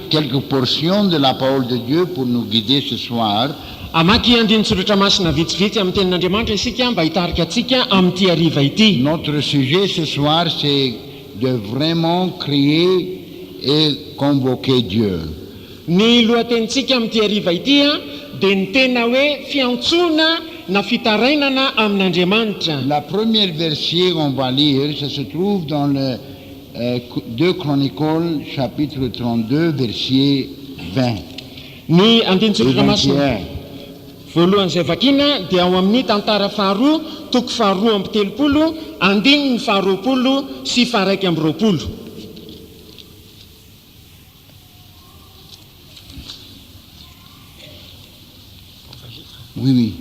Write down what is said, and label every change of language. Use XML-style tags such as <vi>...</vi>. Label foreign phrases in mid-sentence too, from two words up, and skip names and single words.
<fr>quelques portions de la parole de Dieu pour nous guider ce soir.</fr> <mg>Amaky andiny soratra masina vitsivitsy amin'ny tenin'Andriamanitra isika mba hitarika antsika amin'ity hariva ity.</mg> <fr>Notre sujet ce soir, c'est de vraiment crier et convoquer Dieu.</fr> <mg>Ny lohatenitsika amin'ity hariva ity dia ny tena hoe fiantsoana na fitarainana amin'Andriamanitra.</mg> <fr>La première verset qu'on va lire, ça se trouve dans le 2 Chroniques, chapitre 32, verset 20.</fr> <mg>Ny andiny soratra masina voalohan'izay vakiana dia ao amin'ny tantara faharoa toko faharoa amby telopolo andininy faharoapolo sy faharaiky amby roapolo.</mg> <fr>Oui.</fr>